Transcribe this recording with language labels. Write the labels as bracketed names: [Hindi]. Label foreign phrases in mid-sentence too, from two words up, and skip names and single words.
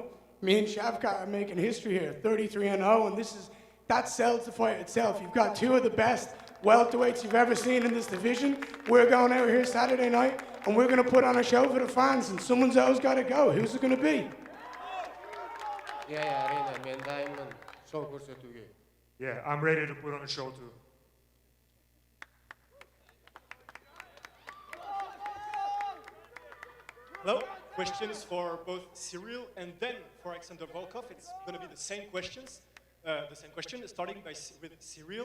[English] Me and Shavkat are making history here, 33-0, and that sells the fight itself. You've got two of the best welterweights you've ever seen in this division. We're going out here Saturday night, and we're going to put on a show for the fans, and someone's always got to go. Who's it going to be? Yeah, [Kazakh] әрине, мен дайынмын шоу көрсетуге. [English] Yeah, I'm ready to put on a show too. Hello, questions for both Ciryl and then for Alexander Volkov. It's going to be the same questions. The same question, starting with Ciryl.